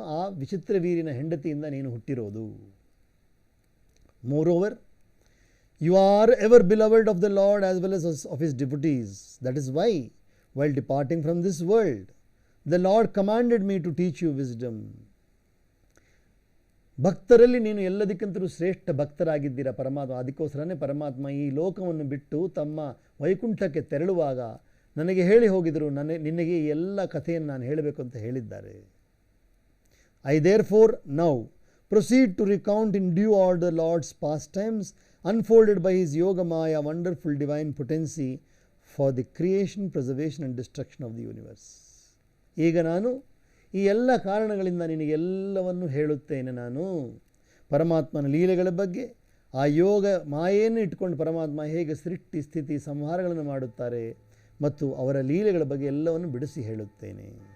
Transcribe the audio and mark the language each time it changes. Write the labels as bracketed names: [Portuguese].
[Kannada] ಆ ವಿಚಿತ್ರವೀರ್ಯನ ಹೆಂಡತಿಯಿಂದ ನೀನು ಹುಟ್ಟಿರೋದು. [English] Moreover, you are ever beloved of the Lord as well as of his devotees. That is why, while departing from this world, the Lord commanded me to teach you wisdom. [Kannada] ಭಕ್ತರಲ್ಲಿ ನೀನು ಎಲ್ಲದಕ್ಕಿಂತಲೂ ಶ್ರೇಷ್ಠ ಭಕ್ತರಾಗಿದ್ದೀರ ಪರಮಾತ್ಮ. ಅದಕ್ಕೋಸ್ಕರನೇ ಪರಮಾತ್ಮ ಈ ಲೋಕವನ್ನು ಬಿಟ್ಟು ತಮ್ಮ ವೈಕುಂಠಕ್ಕೆ ತೆರಳುವಾಗ ನನಗೆ ಹೇಳಿ ಹೋಗಿದರು, ನಿನಗೆ ಈ ಎಲ್ಲ ಕಥೆಯನ್ನು ನಾನು ಹೇಳಬೇಕು ಅಂತ ಹೇಳಿದ್ದಾರೆ. [English] I therefore now proceed to recount in due order the Lord's pastimes unfolded by his Yoga Maya, wonderful divine potency for the creation, preservation and destruction of the universe. [Kannada] ಈಗ ನಾನು ಈ ಎಲ್ಲ ಕಾರಣಗಳಿಂದ ನಿನಗೆಲ್ಲವನ್ನು ಹೇಳುತ್ತೇನೆ. ನಾನು ಪರಮಾತ್ಮನ ಲೀಲೆಗಳ ಬಗ್ಗೆ, ಆ ಯೋಗ ಮಾಯೆಯನ್ನು ಇಟ್ಕೊಂಡು ಪರಮಾತ್ಮ ಹೇಗೆ ಸೃಷ್ಟಿ ಸ್ಥಿತಿ ಸಂಹಾರಗಳನ್ನು ಮಾಡುತ್ತಾರೆ ಮತ್ತು ಅವರ ಲೀಲೆಗಳ ಬಗ್ಗೆ ಎಲ್ಲವನ್ನು ಬಿಡಿಸಿ ಹೇಳುತ್ತೇನೆ.